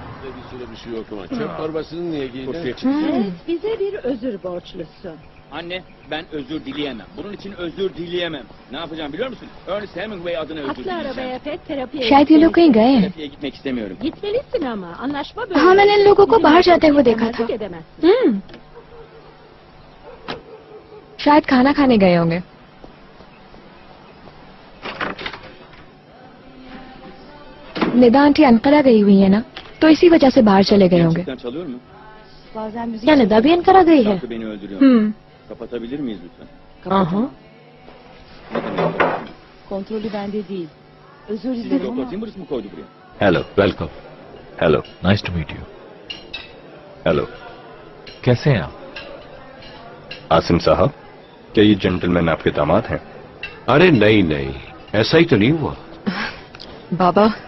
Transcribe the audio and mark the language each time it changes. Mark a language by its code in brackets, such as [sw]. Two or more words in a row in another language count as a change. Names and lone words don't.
[tr] bir süre bir şey yok ama çöp torbasını niye giydin? Bize bir özür borçlusun. Anne, ben özür dileyemem. Bunun için özür dileyemem. Ne yapacağım biliyor musun? Ernest Hemingway adına özür Atla dileyeceğim. arabaya pet terapiye. [hi] शायद ये लोग कहीं गए हैं। [tr] Terapiye gitmek istemiyorum. Gitmelisin ama anlaşma böyle. [hi] हाँ मैंने इन लोगों को बाहर जाते हुए देखा था। शायद खाना खाने गए होंगे। निदा आंटी अनकरा गई हुई है ना, तो इसी वजह से बाहर चले गए होंगे। [tr] Gerçekten çalıyor mu? [hi] क्या निदा भी अनकरा गई है? [tr] Şarkı beni öldürüyor. Kapatabilir miyiz lütfen? [hi] हाँ [tr] Kontrolü bende değil. Özür Sizin dilerim Doktor ama. Timbers mı koydu buraya? [en] hello welcome hello nice to meet you hello [hi] कैसे हैं आप आसिम साहब क्या ये जेंटलमैन आपके दामाद हैं अरे नहीं नहीं, ऐसा ही तो नहीं हुआ। बाबा